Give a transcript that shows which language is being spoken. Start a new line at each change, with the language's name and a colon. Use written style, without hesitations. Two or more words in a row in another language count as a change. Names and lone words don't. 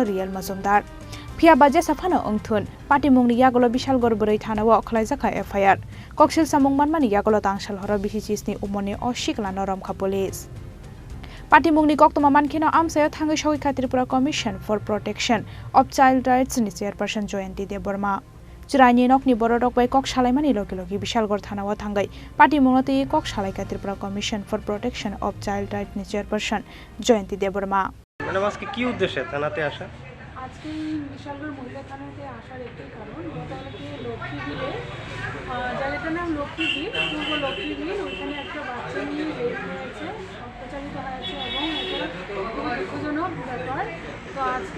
Kok Borok: Real Mazumdar Pia baje safano ongthun pati mungni Yagulo Bishalgor Buri Thanawo Khwlaijaka FIR Koksil samung manmani Yagulo tangshal horo Bisichisni Omarni o Siklani Romkha Police Pati mungni koktoma mankheno amsayo thangai shogoikha Tripura Commission for Protection of Child Rights ni Chairperson Joyanti Deborma Chwrai ni nokni borodok bai kok salaimani logi Bishalgor Thanawo thangai pati mungnote kok salaika Tripura Commission for Protection of Child Rights ni Chairperson Joyanti Deborma
Bangla: মানে আজকে কি উদ্দেশ্যে থানাতে আসা আজকে বিশালগড় মহিলা থানাতে আসার একটাই কারণ গতকালকে লক্ষ্মী বিলে জায়গাটার নাম লক্ষ্মী বিল পূর্ব লক্ষ্মী বিল ওইখানে একটা বাচ্চা নিয়ে রেপ হয়েছে অত্যাচারিত হয়েছে এবং এটা খুবই দুঃখজনক ব্যাপার তো আজকে